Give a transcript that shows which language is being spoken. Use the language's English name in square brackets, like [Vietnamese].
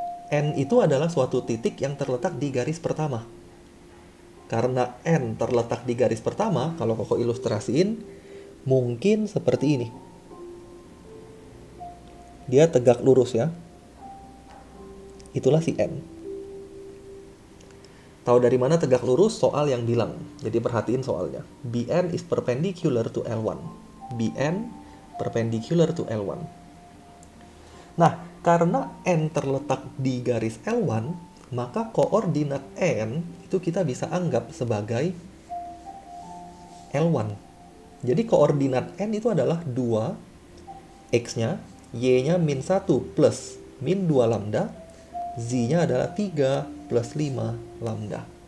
[Indonesian] N itu adalah suatu titik yang terletak di garis pertama. Karena N terletak di garis pertama, kalau Koko ilustrasiin, mungkin seperti ini. Dia tegak lurus ya. Itulah si N. Tahu dari mana tegak lurus? Soal yang bilang. Jadi perhatiin soalnya. [English] Bn is perpendicular to L1. Bn perpendicular to L1. [Indonesian] Nah, karena N terletak di garis L1, maka koordinat N itu kita bisa anggap sebagai L1. Jadi koordinat N itu adalah 2, X-nya, Y-nya min 1 plus min 2 lambda, Z-nya adalah 3 plus 5 lambda.